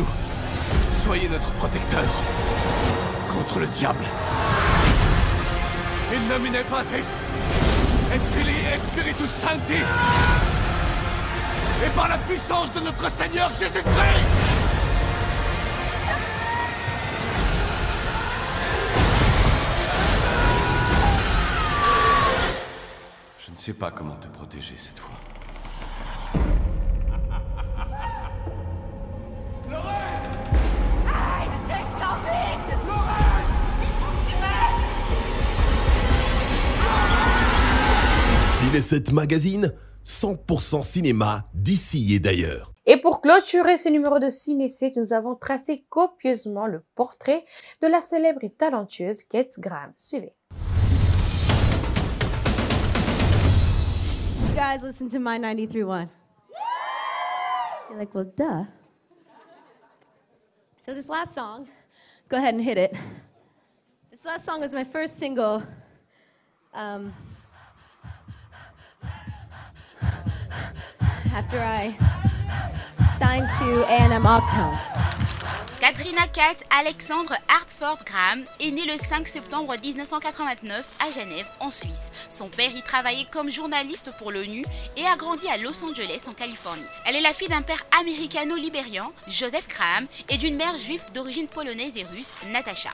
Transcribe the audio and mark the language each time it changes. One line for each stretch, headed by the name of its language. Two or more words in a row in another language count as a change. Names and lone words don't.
French: Soyez notre protecteur contre le diable.
Latin: In nomine Patris et Filii et Spiritus Sancti.
French: et par la puissance de notre Seigneur Jésus-Christ. Je ne sais pas comment te protéger cette fois. Descends vite! Lorraine! Il faut que tu m'aides! Ciné 7 Magazine, 100% cinéma d'ici et d'ailleurs. Et pour clôturer ce numéro de Ciné 7, nous avons tracé copieusement le portrait de la célèbre et talentueuse Kate Graham. Suivez.
English: You guys listen to my 93.1. You're like, well, duh. So this last song, go ahead and hit it. This last song was my first single. After I signed to A&M Octone.
French: Katrina Kate Alexandre Hartford Graham est née le 5 septembre 1989 à Genève, en Suisse. Son père y travaillait comme journaliste pour l'ONU et a grandi à Los Angeles, en Californie. Elle est la fille d'un père américano-libérien, Joseph Graham, et d'une mère juive d'origine polonaise et russe, Natasha.